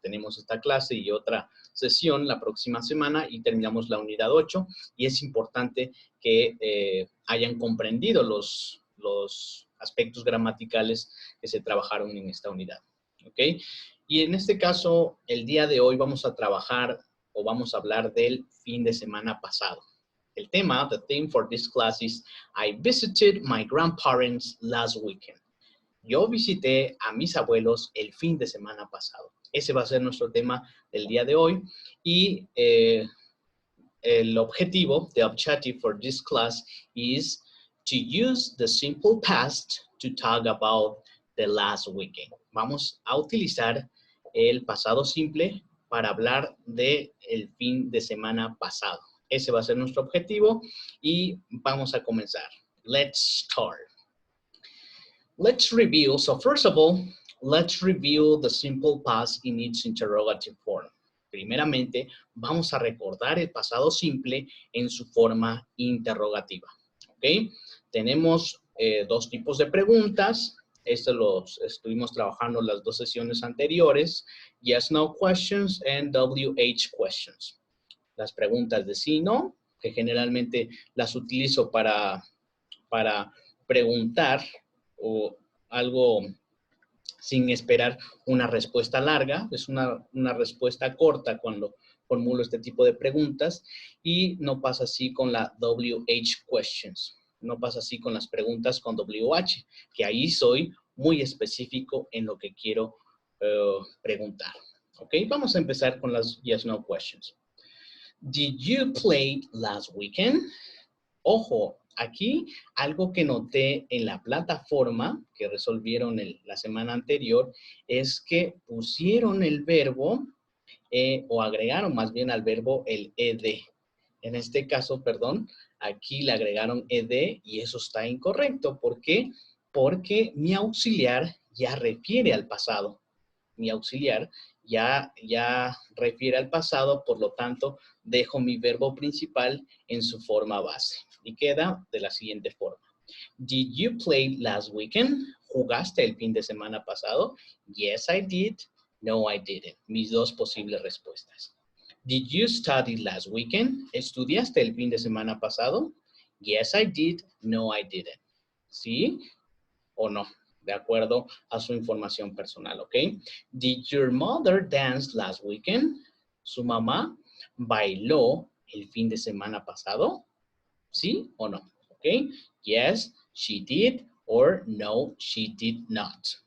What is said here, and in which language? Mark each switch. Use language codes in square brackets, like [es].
[es] Tenemos esta clase y otra sesión la próxima semana y terminamos la unidad 8 y es importante que hayan comprendido los aspectos gramaticales que se trabajaron en esta unidad. ¿Ok? Y en este caso, el día de hoy vamos a trabajar o vamos a hablar del fin de semana pasado. El tema, [en] the theme for this class is I visited my grandparents last weekend. [es] Yo visité a mis abuelos el fin de semana pasado. Ese va a ser nuestro tema del día de hoy. Y el objetivo, [en] the objective for this class is to use the simple past to talk about the last weekend. [es] Vamos a utilizar el pasado simple para hablar de el fin de semana pasado. Ese va a ser nuestro objetivo y vamos a comenzar. [en] Let's start. Let's review. So first of all, let's review the simple past in its interrogative form. [es] Primeramente, vamos a recordar el pasado simple en su forma interrogativa. ¿Ok? Tenemos dos tipos de preguntas. Estos los estuvimos trabajando en las dos sesiones anteriores. [en] Yes, no questions and WH questions. [es] Las preguntas de sí, no, que generalmente las utilizo para preguntar o algo sin esperar una respuesta larga. Es una respuesta corta cuando formulo este tipo de preguntas y no pasa así con la WH questions. No pasa así con las preguntas con WH, que ahí soy muy específico en lo que quiero preguntar. Ok, vamos a empezar con las yes, no questions. [en] Did you play last weekend? [es] Ojo, aquí algo que noté en la plataforma que resolvieron la semana anterior es que pusieron el verbo o agregaron más bien al verbo el ed. En este caso, perdón, aquí le agregaron ed y eso está incorrecto. ¿Por qué? Porque mi auxiliar ya refiere al pasado. Mi auxiliar ya refiere al pasado, por lo tanto, dejo mi verbo principal en su forma base. Y queda de la siguiente forma. [en] Did you play last weekend? [es] ¿Jugaste el fin de semana pasado? [en] Yes, I did. No, I didn't. [es] Mis dos posibles respuestas. [en] Did you study last weekend? [es] ¿Estudiaste el fin de semana pasado? [en] Yes, I did. No, I didn't. [es] ¿Sí o no? De acuerdo a su información personal, ¿ok? [en] Did your mother dance last weekend? [es] ¿Su mamá bailó el fin de semana pasado? ¿Sí o no? ¿Ok? [en] Yes, she did, or no, she did not.